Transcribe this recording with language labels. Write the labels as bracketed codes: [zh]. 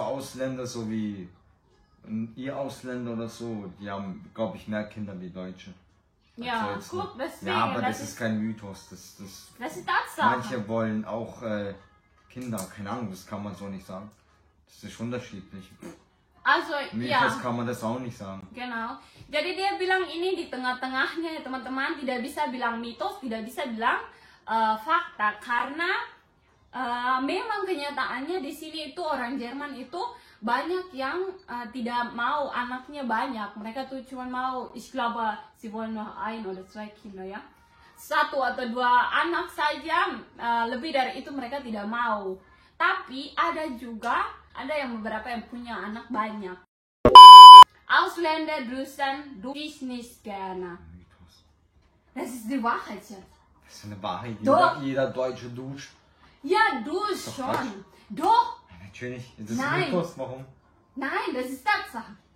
[de] Ausländer, so wie ihr Ausländer oder so, die haben, glaube ich, mehr Kinder wie Deutsche. Ja, guck, deswegen. Ja, aber das ist kein Mythos. Das ist Tatsache. Manche wollen auch Kinder, keine Ahnung, das kann man so nicht sagen. Das ist unterschiedlich. Also, Mythos ja. kann man das auch nicht sagen. Genau. [id] Jadi dia bilang ini di tengah-tengahnya ya teman-teman, tidak bisa bilang mitos, tidak bisa bilang fakta, karena memang kenyataannya di sini itu orang Jerman itu banyak yang tidak mau anaknya banyak. Mereka tuh cuma mau, [de] ich glaube, sie wollen nur ein oder zwei Kinder [id] ya. Satu atau dua anak saja, lebih dari itu mereka tidak mau. Tapi ada yang beberapa yang punya anak banyak. [de] Ausländer duschen nicht gerne. Das ist die Wahrheit, Schatz. Das ist eine Wahrheit. Jeder Deutsche duscht. Ja, duscht schon. Doch. Ja, natürlich. Das ist Nein. Mythos. Warum? Nein, das ist Tatsache.